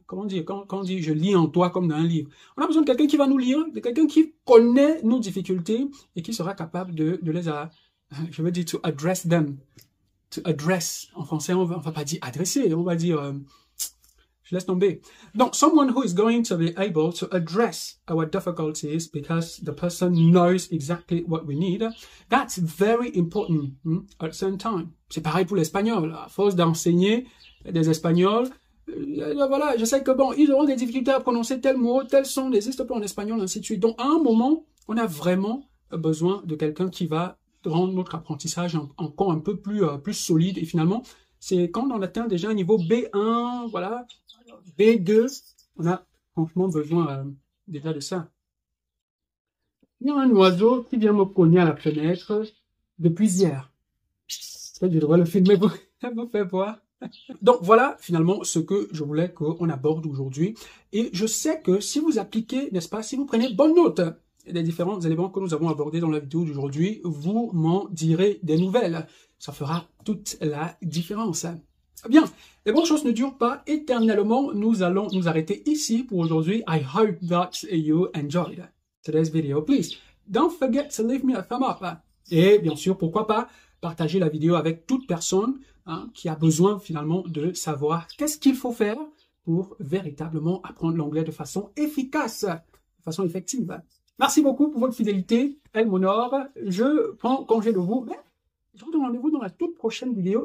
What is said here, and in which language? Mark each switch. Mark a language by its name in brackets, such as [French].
[French] Comment dire, quand on dit je lis en toi comme dans un livre. On a besoin de quelqu'un qui va nous lire, de quelqu'un qui connaît nos difficultés et qui sera capable de les je veux dire [English] to address them. To address. [French] En français, on va pas dire adresser, on va dire je laisse tomber. [English] Donc, someone who is going to be able to address our difficulties because the person knows exactly what we need. That's very important at the same time. [French] C'est pareil pour l'espagnol. À force d'enseigner des espagnols, voilà, je sais que bon, ils auront des difficultés à prononcer tel mot, tel son n'existe pas en espagnol, ainsi de suite. Donc, à un moment, on a vraiment besoin de quelqu'un qui va rendre notre apprentissage encore un peu plus solide. Et finalement, c'est quand on atteint déjà un niveau B1, voilà, B2, on a franchement besoin déjà de ça. Il y a un oiseau qui vient me cogner à la fenêtre depuis hier. Peut-être que je devrais le filmer pour vous faire voir. Donc voilà finalement ce que je voulais qu'on aborde aujourd'hui. Et je sais que si vous appliquez, n'est-ce pas, si vous prenez bonne note des différents éléments que nous avons abordés dans la vidéo d'aujourd'hui, vous m'en direz des nouvelles. Ça fera toute la différence. Bien, les bonnes choses ne durent pas éternellement. Nous allons nous arrêter ici pour aujourd'hui. [English] I hope that you enjoyed today's video. Please, don't forget to leave me a thumb up. [French] Et bien sûr, pourquoi pas partager la vidéo avec toute personne qui a besoin finalement de savoir qu'est-ce qu'il faut faire pour véritablement apprendre l'anglais de façon efficace, de façon effective. Merci beaucoup pour votre fidélité, elle m'honore. Je prends congé de vous, mais je vous donne rendez-vous dans la toute prochaine vidéo.